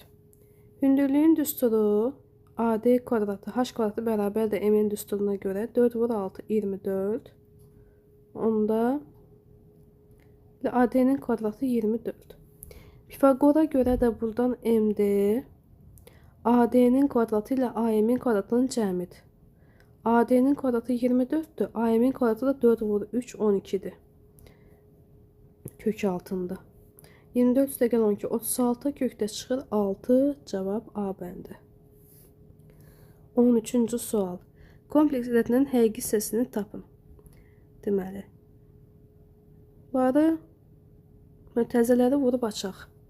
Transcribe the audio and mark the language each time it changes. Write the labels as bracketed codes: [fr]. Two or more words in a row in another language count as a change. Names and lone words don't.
[az] Hündürlüyün düsturu AD kvadratı H kvadratı bərabərdir M-in düsturuna görə 4 vur 6 24. Onda AD-nin kvadratı 24. Pifagora görə də buradan MD AD-nin kvadratı ilə AM-in kvadratının cəmidir. AD-nin kvadratı 24'dür. AM-in kvadratı da 4 vur 3 12'dir. Kök altında. 24 üstə gəl 12 36 kökdə çıxır 6. Cavab A bəndi. 13-cü sual. Kompleks ədədinin həqiqi hissəsini tapın. Deməli, bunları mütəzələri vurub açaq.